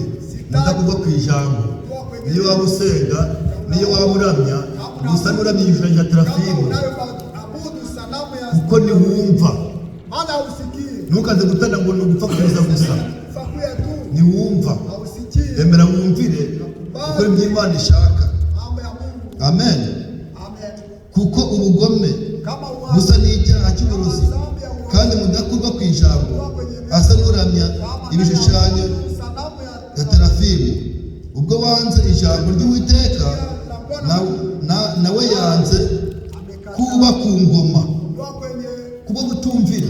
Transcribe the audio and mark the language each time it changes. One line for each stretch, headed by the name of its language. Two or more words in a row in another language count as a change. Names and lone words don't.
Kinyarwanda: Mudakurwa ku ijambo, niyo waba usenga, niyo waba uramya, gusa n'uramya igishushanyo cya terafimu, kuko ntiwumva.
Swahili: Maana hausikii.
Kinyarwanda: Ntukaze gutana ngo ni ugupfa kuza gusa.
Swahili: Fakuya tu.
Kinyarwanda: Niwumva.
Swahili: Hausikii.
Kinyarwanda: Emera wumvire uko Imana ishaka.
Swahili: Mambo ya Mungu. Amen. Amen.
Kinyarwanda: Kuko ubugome
Swahili: Kama
Kinyarwanda: busa n'icyaha cy'uburozi kandi mudakurwa ku ijambo asa n'uramya ibishushanyo ya terafimu. Ubwo wanze ijambo ry'Uwiteka nawe yanze kuba ku ngoma kubwo gutumvira.